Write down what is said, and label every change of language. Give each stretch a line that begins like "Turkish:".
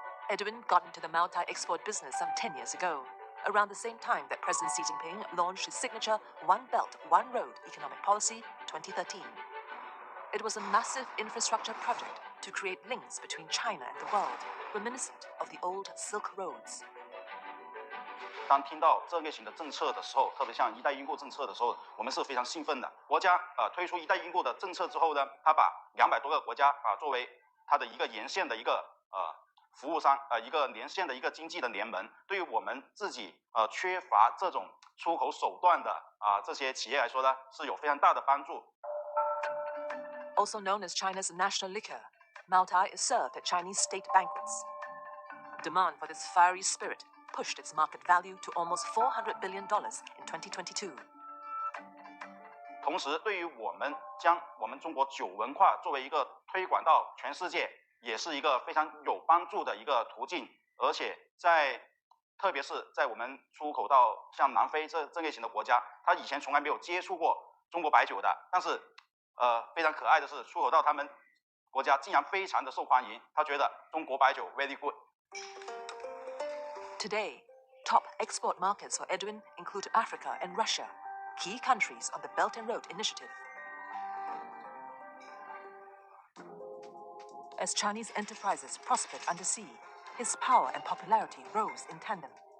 English: Edwin got into the Mao Tai export business some 10 years ago, around the same time that President Xi Jinping launched his signature One Belt, One Road economic policy in 2013. It was a massive infrastructure project to create links between China and the world, reminiscent of the old Silk Roads.
Chinese: 当听到这类型的政策的时候，特别像“一带一路”政策的时候，我们是非常兴奋的。国家推出“一带一路”的政策之后呢，他把200多个国家作为它的一个沿线的一个服务商，一个连线的一个经济的联盟，对于我们自己缺乏这种出口手段的这些企业来说呢，是有非常大的帮助。
English: Also known as China's national liquor, Mao Tai is served at Chinese state banquets. Demand for this fiery spirit pushed its market value to almost $400 billion in 2022.
Chinese: 同时，对于我们将我们中国酒文化作为一个推广到全世界，也是一个非常有帮助的一个途径。而且特别是在我们出口到像南非这类型的国家，他以前从来没有接触过中国白酒的，但是非常可爱的是，出口到他们国家竟然非常的受欢迎。他觉得中国白酒
English: very good。 Today, top export markets for Edwin include Africa and Russia, key countries on the Belt and Road Initiative. As Chinese enterprises prospered undersea, his power and popularity rose in tandem.